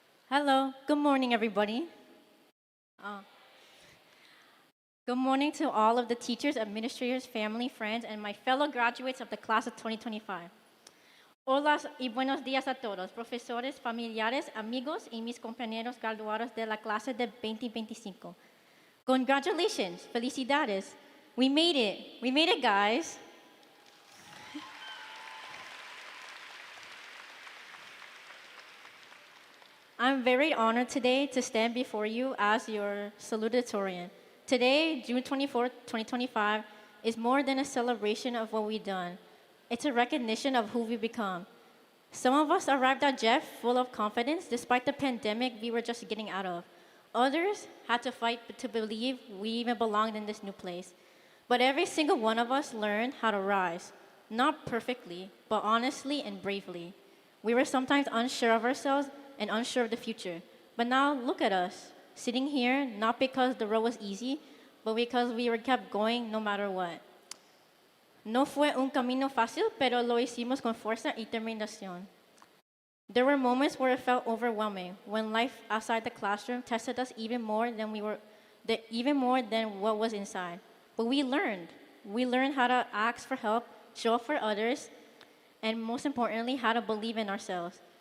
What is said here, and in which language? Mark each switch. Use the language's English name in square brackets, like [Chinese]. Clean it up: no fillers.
[English] Hello, good morning, everybody. Good morning to all of the teachers, administrators, family, friends, and my fellow graduates of the class of 2025. [Spanish] Hola y buenos días a todos, profesores, familiares, amigos, y mis compañeros graduados de la clase de 2025. [English] Congratulations, [Spanish] felicidades. [English] We made it, guys. I'm very honored today to stand before you as your salutatorian. Today, June 24th, 2025, is more than a celebration of what we've done. It's a recognition of who we've become. Some of us arrived at Jeff full of confidence despite the pandemic we were just getting out of. Others had to fight to believe we even belonged in this new place. But every single one of us learned how to rise, not perfectly, but honestly and bravely. We were sometimes unsure of ourselves and unsure of the future. But now look at us, sitting here not because the road was easy, but because we were kept going no matter what. [Spanish] No fue un camino fácil, pero lo hicimos con fuerza y determinación. [English] There were moments where it felt overwhelming, when life outside the classroom tested us even more than what was inside. But we learned. We learned how to ask for help, show up for others, and most importantly, how to believe in ourselves.